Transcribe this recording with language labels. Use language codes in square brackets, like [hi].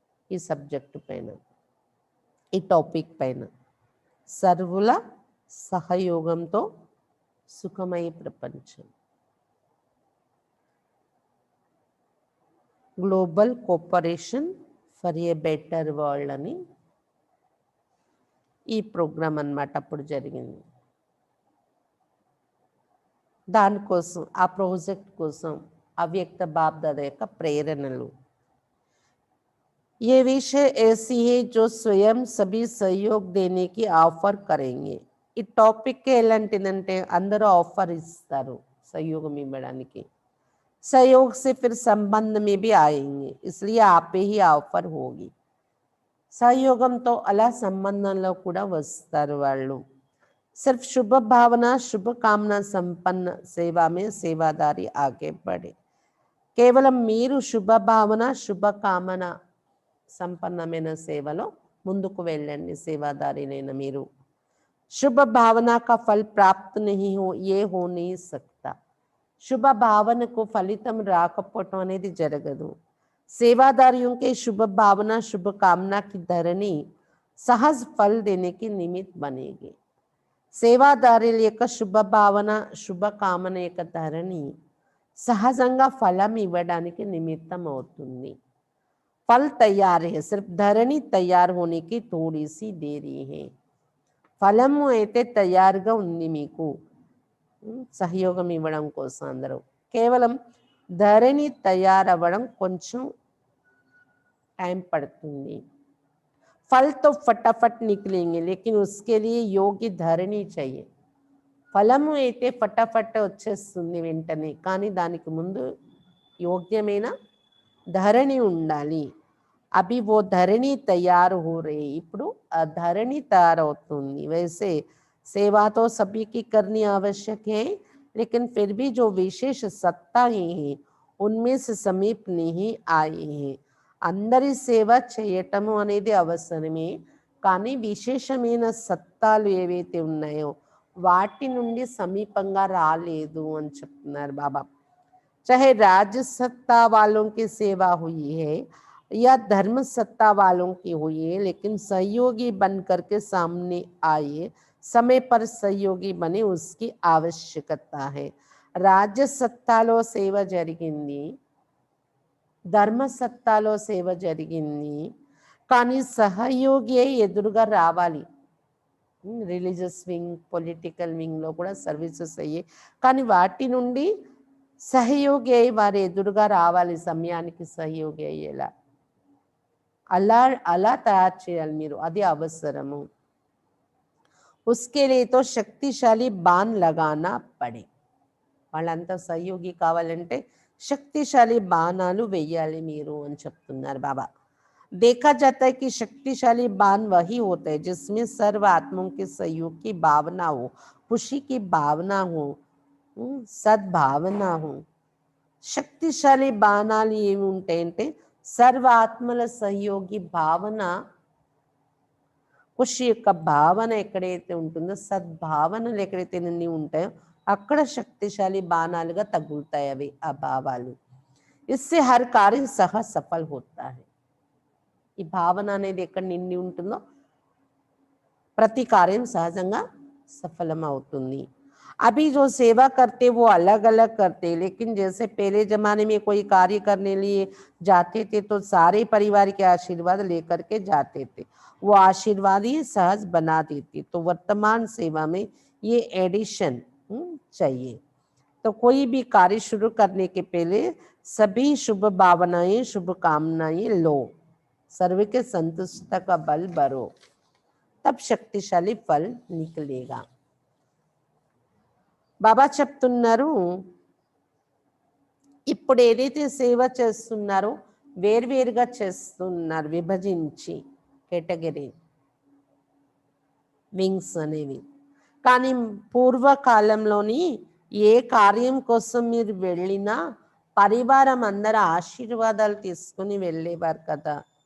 [te] ఈ సబ్జెక్టు పైన ఈ టాపిక్ పైన సర్వుల సహయోగంతో సుఖమయ ప్రపంచం, global cooperation for ఏ better world అని ఈ ప్రోగ్రామ్ అన్నమాట అప్పుడు జరిగింది. దానికోసం ఆ ప్రాజెక్ట్ కోసం అవ్యక్త బాప్ దాదా యొక్క ప్రేరణలు. [hi] ये विषय ऐसी है जो स्वयं सभी सहयोग देने की ऑफर करेंगे. [te] ఈ టాపిక్ ఎలాంటిదంటే అందరూ ఆఫర్ ఇస్తారు సహయోగం ఇవ్వడానికి. [hi] सहयोग से फिर संबंध में भी आएंगे, इसलिए आप पे ही ऑफर होगी. [te] సహయోగంతో అలా సంబంధంలో కూడా వస్తారు వాళ్ళు. [hi] सिर्फ शुभ भावना शुभ कामना संपन्न सेवा में सेवादारी आगे बढ़े. [te] కేవలం మీరు శుభ భావన శుభ కామన సంపన్నమైన సేవలో ముందుకు వెళ్ళండి, సేవాదారినైన మీరు. [hi] शुभ भावना का फल प्राप्त नहीं हो ये हो नहीं सकता. [te] శుభ భావనకు ఫలితం రాకపోవటం అనేది జరగదు. [hi] सेवादारियों के शुभ भावना शुभ कामना की धरनी सहज फल देने की निमित्त बनेगी. [te] సేవాదారుల యొక్క శుభ భావన శుభ కామన యొక్క ధరణి సహజంగా ఫలం ఇవ్వడానికి నిమిత్తం అవుతుంది. [hi] फल तैयार है, सिर्फ धरनी तैयार होने की थोड़ी सी देरी है. [te] ఫలము అయితే తయారుగా ఉంది మీకు సహయోగం ఇవ్వడం కోసం అందరూ. కేవలం ధరణి తయారవ్వడం కొంచెం టైం పడుతుంది. [hi] फल तो फटाफट निकलेंगे लेकिन उसके लिए योग्य धरनी चाहिए. [te] ఫలము అయితే ఫటాఫట్ వచ్చేస్తుంది వెంటనే, కానీ దానికి ముందు యోగ్యమైన ధరణి ఉండాలి. [hi] అభి वो धरनी तैयार हो रही, [te] ఇప్పుడు ఆ ధరణి తయారవుతుంది. [hi] वैसे सेवा तो सभी की करनी आवश्यक है, लेकिन फिर भी जो विशेष सत्ताएं हैं उनमें से समीप नहीं आए हैं. [te] అందరి సేవ చేయటము అనేది అవసరమే, కానీ విశేషమైన సత్తాలు ఏవైతే ఉన్నాయో వాటి నుండి సమీపంగా రాలేదు అని చెప్తున్నారు బాబా. [hi] चाहे राज्य सत्ता वालों की सेवा हुई है या धर्म सत्ता वालों की हुई है, लेकिन सहयोगी बन करके सामने आए, समय पर सहयोगी बने, उसकी आवश्यकता है. [te] राज्य సత్తాలో సేవ జరిగింది, ధర్మ సత్తాలో సేవ జరిగింది, కానీ సహయోగి ఎదురుగా రావాలి. రిలీజియస్ వింగ్ పొలిటికల్ వింగ్లో కూడా సర్వీసెస్ అయ్యాయి, కానీ వాటి నుండి సహయోగి అయి వారి ఎదురుగా రావాలి, సమయానికి సహయోగి అయ్యేలా అలా అలా తయారు చేయాలి మీరు, అది అవసరము. [hi] उसके लिए तो शक्तिशाली बाण लगाना पड़े. [te] వాళ్ళంతా సహయోగి కావాలంటే శక్తిశాలి బాణాలు వెయ్యాలి మీరు అని చెప్తున్నారు బాబా. [hi] देखा जाता है कि शक्तिशाली बाण वही होता है जिसमें सर्व आत्माओं के सहयोग की भावना हो, खुशी की भावना हो, సద్భావన हो. [te] శక్తిశాలి బాణాలు ఏమి ఉంటాయంటే సర్వ ఆత్మల సహయోగి భావన, ఖుషి యొక్క భావన ఎక్కడైతే ఉంటుందో, సద్భావనలు ఎక్కడైతే నిండి ఉంటాయో అక్కడ శక్తిశాలి బాణాలుగా తగులుతాయి అవి ఆ భావాలు. [hi] ఇస్సే హర్ కార్య సహ సఫల్ హోతా హై. [te] ఈ భావన అనేది ఎక్కడ నిండి ఉంటుందో ప్రతి కార్యం సహజంగా सफलम అవుతుంది. [hi] अभी जो सेवा करते वो अलग अलग करते, लेकिन जैसे पहले जमाने में कोई कार्य करने लिए जाते थे तो सारे परिवार के आशीर्वाद लेकर के जाते थे, वो आशीर्वाद ही सहज बना देती. तो वर्तमान सेवा में ये एडिशन चाहिए. तो कोई भी कार्य शुरू करने के पहले सभी शुभ भावनाएं शुभकामनाएं लो, सर्व के संतुष्टता का बल भरो, तब शक्तिशाली फल निकलेगा. [te] బాబా చెప్తున్నారు, ఇప్పుడు ఏదైతే సేవ చేస్తున్నారో వేర్వేరుగా చేస్తున్నారు, విభజించి కేటగిరీ వింగ్స్ అనేవి. కానీ పూర్వకాలంలోని ఏ కార్యం కోసం మీరు వెళ్ళినా పరివారం అందరూ ఆశీర్వాదాలు తీసుకుని వెళ్ళేవారు కదా.